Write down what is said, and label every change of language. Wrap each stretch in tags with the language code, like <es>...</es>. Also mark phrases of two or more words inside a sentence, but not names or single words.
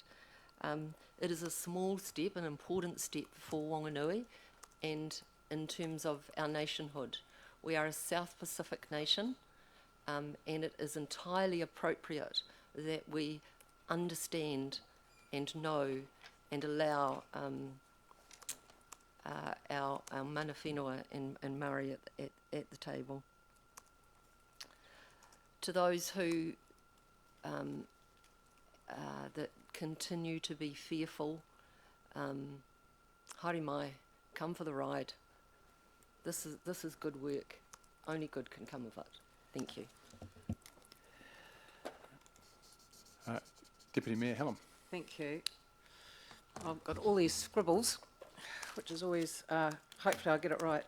<en>It is a small step, an important step for Wanganui, and in terms of our nationhood. We are a South Pacific nation, and it is entirely appropriate that we understand and know and allow our</en> <mi>mana whenua</mi> <en>and Maori at the table. To those who that continue to be fearful,</en> <mi>haere mai,</mi> <en>come for the ride. This is good work. Only good can come of it. Thank you. Deputy Mayor Hallam. Thank you. I've got all these scribbles, which is always, hopefully I'll get it right.</en>